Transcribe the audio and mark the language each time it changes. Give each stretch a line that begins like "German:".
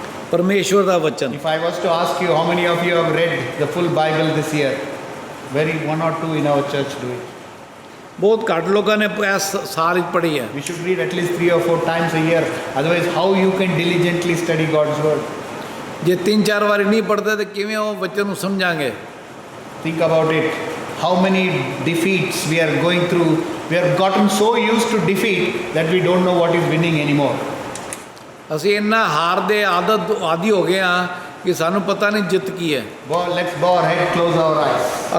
Punjabi: ਪਰਮੇਸ਼ਵਰ ਦਾ ਵਚਨ।
English: If I was to ask you how many of you have read the full Bible this year, very one or two in our church do it.
Punjabi: ਬਹੁਤ ਘੱਟ ਲੋਕਾਂ ਨੇ ਇਸ ਸਾਲ ਵਿੱਚ ਪੜ੍ਹੀ ਹੈ।
English: We should read at least 3 or 4 times a year. Otherwise, how you can diligently study God's word?
Punjabi: ਜੇ 3-4 ਵਾਰੀ ਨਹੀਂ ਪੜ੍ਹਦੇ ਤਾਂ ਕਿਵੇਂ ਉਹ ਵਚਨ ਨੂੰ ਸਮਝਾਂਗੇ?
English: Think about it. How many defeats we are going through. We have gotten so used to defeat that we don't know what is winning anymore.
Punjabi: ਅਸੀਂ ਇੰਨਾ ਹਾਰ ਦੇ ਆਦੀ ਹੋ ਗਏ ਹਾਂ ਕਿ ਸਾਨੂੰ ਪਤਾ ਨਹੀਂ ਜਿੱਤ ਕੀ ਹੈ।
English: Let's bow our head, close our eyes.